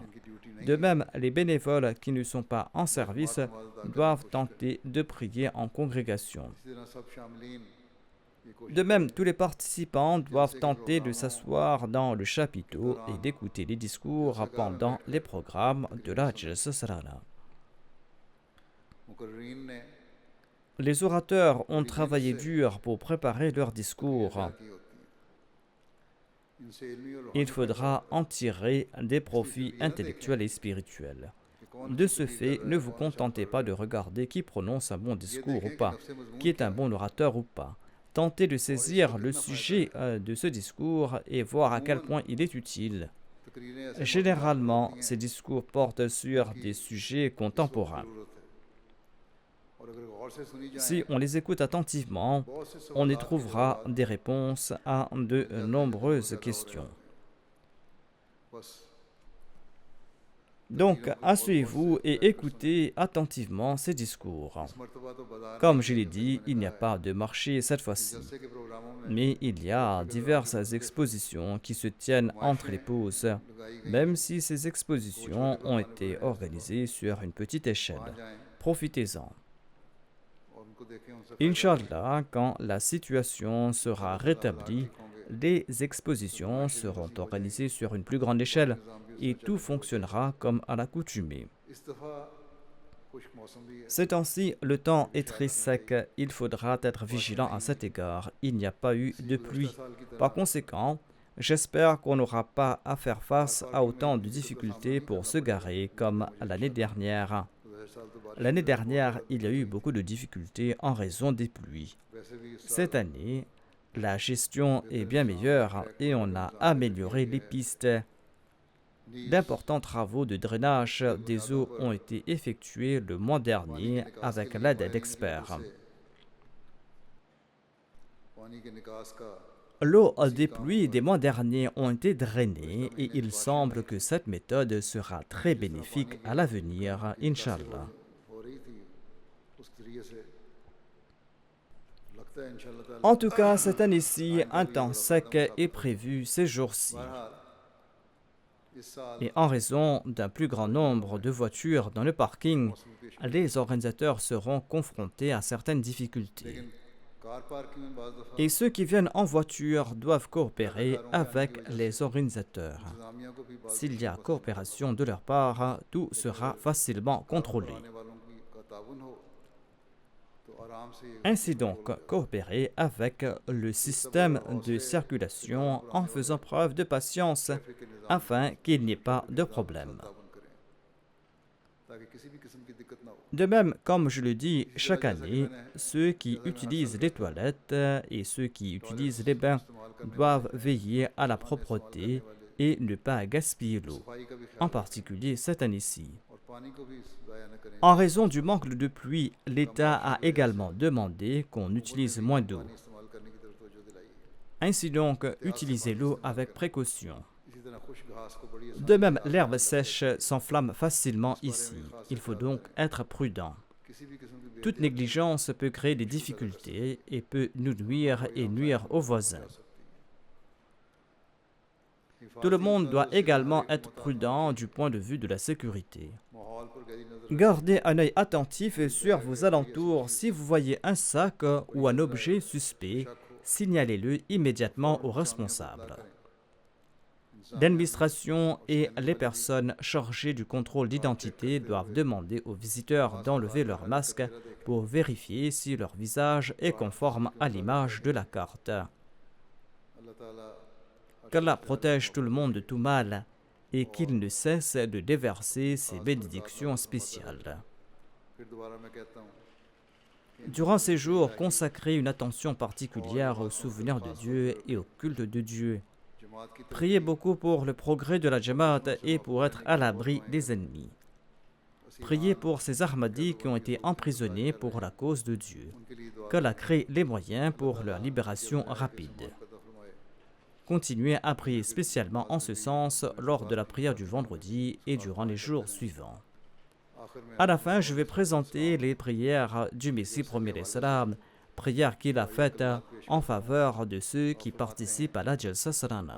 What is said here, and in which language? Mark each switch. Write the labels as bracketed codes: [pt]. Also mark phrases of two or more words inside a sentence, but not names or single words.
[fr] De même, les bénévoles qui ne sont pas en service doivent tenter de prier en congrégation. De même, tous les participants doivent tenter de s'asseoir dans le chapiteau et d'écouter les discours pendant les programmes de la Jalsa Salana. [ur] مقررین نے [fr] Les orateurs ont travaillé dur pour préparer leurs discours. [ur] کی ہوتی ہے ان سے علمی اور [fr] Il faudra en tirer des profits intellectuels et spirituels. De ce fait, ne vous contentez pas de regarder qui prononce un bon discours ou pas, qui est un bon orateur ou pas. Tentez de saisir le sujet de ce discours et voir à quel point il est utile. [ur] تقریریں ایسے [fr] Généralement, ces discours portent sur des sujets contemporains. [ur] ضرورت ہے اور اگر غور سے سنی جائے [fr] Si on les écoute attentivement, [ur] بہت سے [fr] on y [ur] سوالات کے [fr] trouvera des réponses à de nombreuses questions. [ur] बस [fr] Donc, asseyez-vous et écoutez attentivement ces discours. [ur] اس مرتبہ تو بازار [fr] Comme je l'ai dit, il n'y a pas de marché cette fois-ci, [ur] جلسے کے پروگراموں میں [fr] mais il y a diverses expositions qui se tiennent entre les pauses, [ur] لگائی گئی [fr] même si ces expositions ont été organisées sur une petite échelle. [ur] وہاں جائیں [fr] Profitez-en. [ur] اور ان کو دیکھیں ان سے فائدہ [fr] Inch'Allah, quand la situation sera rétablie, [ur] होंगे [fr] les expositions seront organisées sur une plus grande échelle et tout fonctionnera comme à l'accoutumée. [ur] اس دفعہ خشک موسم بھی ہے [fr] Ces temps-ci, le temps est très sec. Il faudra être vigilant à cet égard. Il n'y a pas eu de pluie. [ur] سال کی طرح [fr] Par conséquent, j'espère qu'on n'aura pas à faire face à autant de difficultés pour se garer comme l'année dernière. [ur] گزشتہ سال تو بارش [fr] L'année dernière, il y a eu beaucoup de difficultés en raison des pluies. [ur] ویسے بھی اس [fr] Cette année, la gestion est bien meilleure et on a amélioré les pistes. D'importants travaux de drainage des eaux ont été effectués le mois dernier avec l'aide d'experts. [ur] پانی کے نکاس کا [fr] L'eau des pluies des mois derniers ont été drainées et il semble que cette méthode sera très bénéfique à l'avenir, Inch'Allah. [ur] ہو رہی تھی اس ذریعے سے لگتا ہے انشاءاللہ تعالیٰ [fr] En tout cas, cette année-ci, un temps sec est prévu ces jours-ci. [ur] بہرحال اس سال [fr] Et en raison d'un plus grand nombre de voitures dans le parking, [ur] موسم پیش [fr] les organisateurs seront confrontés à certaines difficultés. [ur] لیکن [en] car parking [ur] میں بعض دفعہ [fr] Et ceux qui viennent en voiture doivent coopérer avec les organisateurs. [ur] انتظامیہ کو بھی بعض [fr] S'il y a coopération de leur part, tout sera facilement contrôlé. [ur] آنے والوں کا تعاون ہو تو آرام سے یہ [fr] Ainsi donc, coopérer avec le système de circulation en faisant preuve de patience [ur] ٹریفک کے نظام [fr] afin qu'il n'y ait pas de problème. [ur] تعاون کریں تاکہ کسی بھی قسم کی دقت نہ ہو [fr] De même, comme je le dis chaque année, ceux qui utilisent les toilettes et ceux qui utilisent les bains [ur] استعمال کرنے [fr] doivent veiller à la propreté et ne pas gaspiller l'eau, [ur] صفائی کا بھی خیال [fr] en particulier cette année-ci. [ur] اور پانی کو بھی ضائع نہ کریں [fr] En raison du manque de pluie, l'État a également demandé qu'on utilise moins d'eau. [ur] پانی استعمال کرنے کی طرف توجہ دلائی ہے [fr] Ainsi donc, utilisez l'eau avec précaution. [ur] اسی طرح خشک گھاس کو بڑی آسانی [fr] De même, l'herbe sèche s'enflamme facilement ici. Il faut donc être prudent. [ur] کسی بھی قسم کی [fr] Toute négligence peut créer des difficultés et peut nous nuire et nuire aux voisins. Tout le monde doit également être prudent du point de vue de la sécurité. [ur] ماحول پر گہری نظر [fr] Gardez un œil attentif sur vos alentours. Si vous voyez un sac ou un objet suspect, signalez-le immédiatement aux responsables. L'administration et les personnes chargées du contrôle d'identité doivent demander aux visiteurs d'enlever leur masque pour vérifier si leur visage est conforme à l'image de la carte. [ur] اللہ تعالیٰ [fr] Qu'Allah protège tout le monde de tout mal et qu'il ne cesse de déverser ses bénédictions spéciales. [ur] پھر دوبارہ میں کہتا ہوں [fr] Durant ces jours, consacrez une attention particulière au souvenir de Dieu et au culte de Dieu. [ur] جماعت کی [fr] Priez beaucoup pour le progrès de la Jamaat et pour être à l'abri des ennemis. Priez pour ces Ahmadis qui ont été emprisonnés pour la cause de Dieu. [ur] ان کے لیے دعا [fr] Qu'Allah crée les moyens pour leur libération rapide. [ur] کرتا فرمائے [fr] Continuez à prier spécialement en ce sens lors de la prière du vendredi et durant les jours suivants. [ur] آخر میں [fr] À la fin, je vais présenter les prières du Messie premier salam, prières qu'il a faites en faveur de ceux qui participent à la Jalsa Salana.